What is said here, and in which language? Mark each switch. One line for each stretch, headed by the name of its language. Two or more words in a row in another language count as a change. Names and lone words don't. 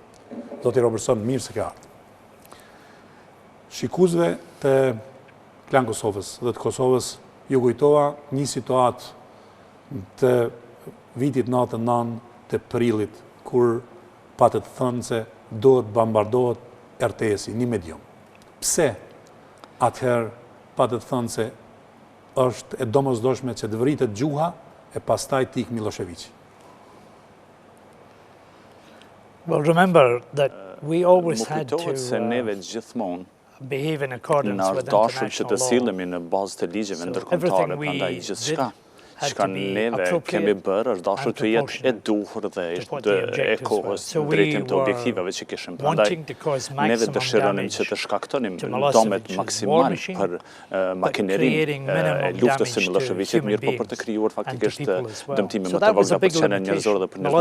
Albanian: Zoti Robertson, mirë se ka ardhur. Shikuesve të Klan Kosovës dhe të Kosovës ju kujtova një situatë të vitit 99 të prillit, kur patët thënë se duhet bombardohet RTS-i, një medium. Pse atëherë patët thënë se është e domosdoshme që të vritet gjuha e pastaj tik Miloševići?
English: Well, remember that we always had to behave in Në accordance with
Albanian: ardashëm që të
English: international law.
Albanian: sillemi në bazë të ligjeve ndërkombëtare, prandaj gjithçka çka neve kemi bërë është dashur të jetë e duhur dhe e kohës drejtim të objektivave që kishim. Prandaj neve dëshironim që të shkaktonim domet maksimal për makinerinë e luftës së Miloševićit, mirë po për të krijuar faktikisht dëmtime më të vogla për qenën njerëzore dhe për ne.